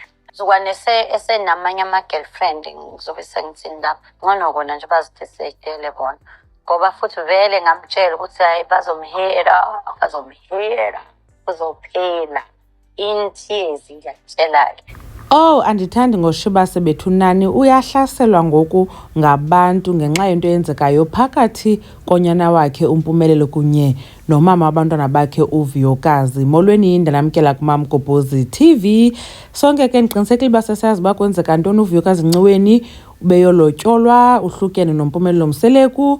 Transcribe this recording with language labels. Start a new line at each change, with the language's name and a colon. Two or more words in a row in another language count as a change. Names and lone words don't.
Zulu: Zukwane esenamanye ama-girlfriend ngizobe sengithi indaba ngcono kona nje bazidecide bona ngoba futhi vele ngamtshela ukuthi hayi bazomhera kuzophela intiyezi ngiyakutshela-ke. Oh,
Xhosa: andithandi ngoShibase Bethunani uyahlaselwa ngoku ngabantu ngenxa yento eyenzekayo phakathi konyana wakhe uMpumelelo kunye nomama wabantwana bakhe uVuyokazi. Molweni indanamkela kuMamgobhozi TV. Sonke ke ndiqinisekile uba sesazi uba kwenzeka ntoni uVuyokazi Nciweni ubeyolotyolwa uhlukene noMpumelelo Mseleku.